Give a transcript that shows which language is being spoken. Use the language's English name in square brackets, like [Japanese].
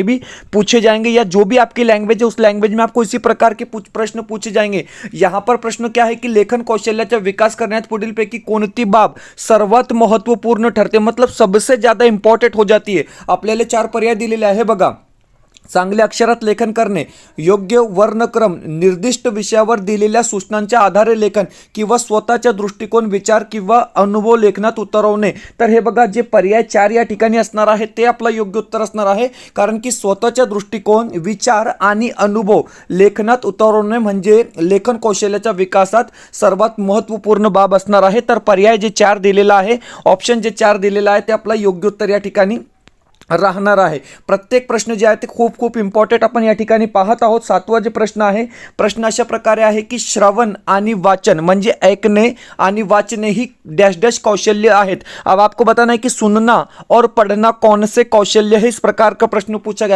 [Hindi] में भी पूछे जाएंगे, या जो भी आपकी लैंग्वेज है उस लैंग्वेज में आपको इसी प्रकार के प्रश्न पूछे जाएंगे। यहाँ पर प्रश्न क्या है की [Marathi] लेखन कौशल्याचा विकास करण्यात पुढीलपैकी कोणती बाब सर्वात महत्त्वपूर्ण ठरते, [Hindi] मतलब सबसे ज्यादा इंपॉर्टंट हो जाती है। [Marathi] आपल्याला 4 पर्याय दिलेले आहे बघा। चांगल्या अक्षरात लेखन करणे, योग्य वर्णक्रम, निर्दिष्ट विषयावर दिलेल्या सूचनांच्या आधारे लेखन, किंवा स्वतःचा दृष्टिकोन, विचार किंवा अनुभव लेखनात उतरवणे। तर हे बघा जे पर्याय 4 या ठिकाणी असणार आहे ते आपलं योग्य उत्तर असणार आहे, कारण की स्वतःचा दृष्टिकोन, विचार आणि अनुभव लेखनात उतरवणे म्हणजे लेखन कौशल्याच्या विकासात सर्वात महत्त्वपूर्ण बाब असणार आहे। तर पर्याय जे 4 दिलेला आहे, ऑप्शन जे 4 दिलेला आहे ते आपलं योग्य उत्तर या ठिकाणी राहणार आहे। प्रत्येक प्रश्न जे आहे ते खूप खूप इम्पॉर्टंट आपण या ठिकाणी पाहत आहोत। 7वा जे प्रश्न आहे, प्रश्न अशा प्रकारे आहे की श्रवण आणि वाचन म्हणजे ऐकणे आणि वाचने ही डैश डैश कौशल्य आहेत। [Hindi] अब आपको बताना है कि सुनना और पढ़ना कौन से कौशल्य है, इस प्रकार का प्रश्न पूछा गया।